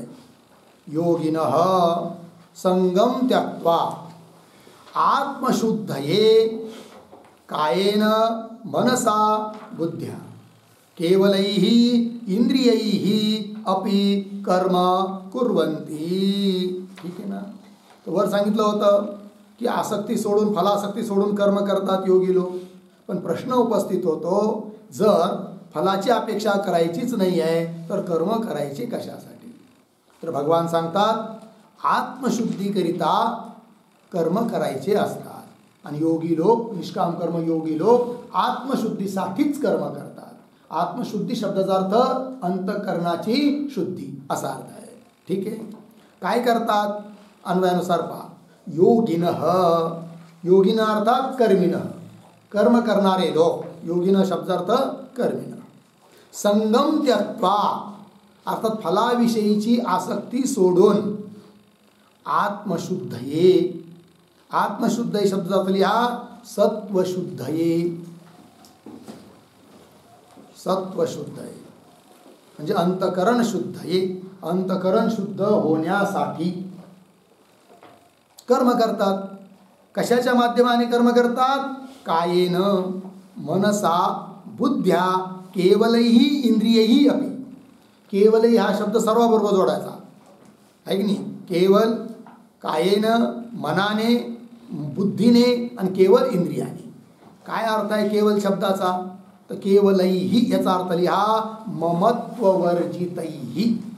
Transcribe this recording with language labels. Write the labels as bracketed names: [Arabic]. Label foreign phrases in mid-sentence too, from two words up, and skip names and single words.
[Sanskrit] योगिनः संगम त्यक्त्वा आत्मशुद्धये कायेन मनसा बुद्ध्या केवलैः इंद्रियैः अपि कर्म कुर्वन्ति. [Marathi] ठीक आहे ना. तर वर सांगितलं होतं की आसक्ती सोडून, फलासक्ती सोडून कर्म करतात योगी लोक. पण प्रश्न उपस्थित होतो, जर फलाची अपेक्षा करायचीच नाही आहे तर कर्म करायचे कशासाठी? तर भगवान सांगतात आत्मशुद्धीकरिता कर्म करायचे असतात. आणि योगी लोक, निष्काम कर्म योगी लोक आत्मशुद्धीसाठीच कर्म करतात. आत्मशुद्धी शब्दाचा अर्थ अंतःकरणाची शुद्धी असा अर्थ आहे. ठीक आहे. काय करतात? अन्वयानुसार पहा. योगिनः, योगिन अर्थात कर्मिणः, कर्म करणारे लोक. योगिन शब्दार्थ कर्मिणः. [Sanskrit] संगम त्यक्त्वा [Marathi] अर्थात फलाविषयीची आसक्ती सोडून आत्मशुद्धये. आत्मशुद्ध शब्दार्थ लिहा सत्वशुद्धये. सत्वशुद्धये म्हणजे अंतकरण शुद्धये. अंतकरण शुद्ध होण्यासाठी कर्म करतात. कशाच्या माध्यमाने कर्म करतात? [Sanskrit] कायेन मनसा बुद्ध्या केवलैः इंद्रियैः अपि. [Marathi] केवलही हा शब्द सर्वाबरोबर जोडायचा आहे की नाही. [Sanskrit] केवल कायेन, [Marathi] मनाने, बुद्धीने आणि केवल इंद्रियाने. काय अर्थ आहे केवल शब्दाचा? तर केवलैः याचा अर्थ लिहा ममत्ववर्जितैः.